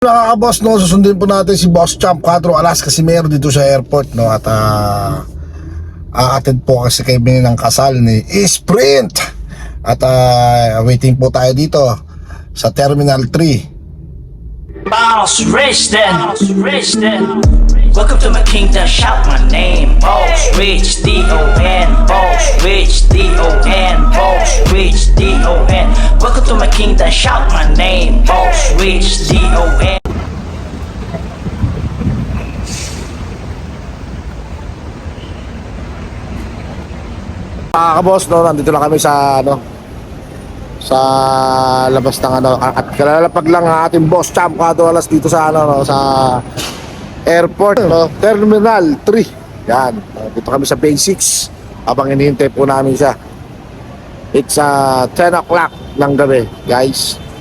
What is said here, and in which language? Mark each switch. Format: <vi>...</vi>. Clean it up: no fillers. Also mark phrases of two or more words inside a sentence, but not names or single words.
<tl>Nakaka-boss, no, susundin po natin si Boss Champ 4 Alas Casimero dito sa airport, no, at a-attend po kasi kay ng kasal ni Sprint at waiting po tayo dito sa Terminal 3.</tl> <en>Boss Rich then, welcome to my kingdom, shout my name. Boss Rich, D-O-N, Boss Rich, D-O-N, Boss Rich, D-O-N. Welcome to my kingdom, shout my name. Boss Rich, D-O-N.</en> <tl>Boss, no, nandito lang kami sa sa labas ng at kalalapag lang ang ating Boss Champ 4 Alas dito sa no, sa airport, no, Terminal 3. Yan, dito kami sa Basics habang hinihintay po namin siya.</tl> <en>It's 10 o'clock</en> <tl>ng gabi,</tl> <en>guys.</en>